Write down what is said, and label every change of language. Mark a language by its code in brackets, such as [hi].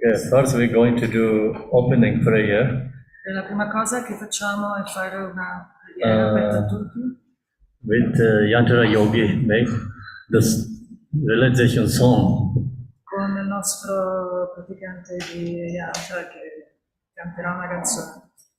[en] First we're going to do opening prayer. [it] La prima cosa che facciamo è fare una preghiera aperta a tutti. [en] With Yantra Yogi, make this realization song. [it] Con il nostro praticante di Yantra che canterà una canzone.